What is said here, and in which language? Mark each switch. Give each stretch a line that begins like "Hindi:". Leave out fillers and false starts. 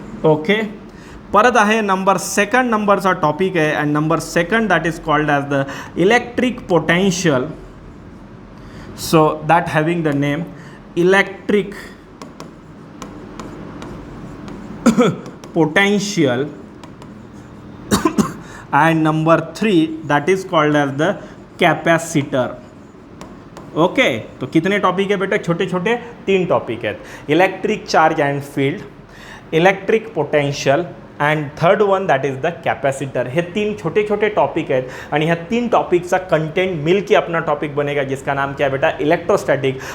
Marathi: Okay, परत आहे number 2 नंबरचा टॉपिक आहे,
English: and number 2 that is called as the electric potential. So that having the name electric potential. And number 3 that is called as the capacitor.
Hindi: Okay तो कितने topic है बेटा? छोटे छोटे 3 टॉपिक है।
English: Electric charge and field, electric potential and third one that is the capacitor.
Marathi: हे 3 छोटे छोटे टॉपिक आहेत आणि ह्या
Hindi: 3 टॉपिक का कंटेंट मिल के अपना टॉपिक बनेगा जिसका नाम क्या है बेटा? इलेक्ट्रोस्टैटिक।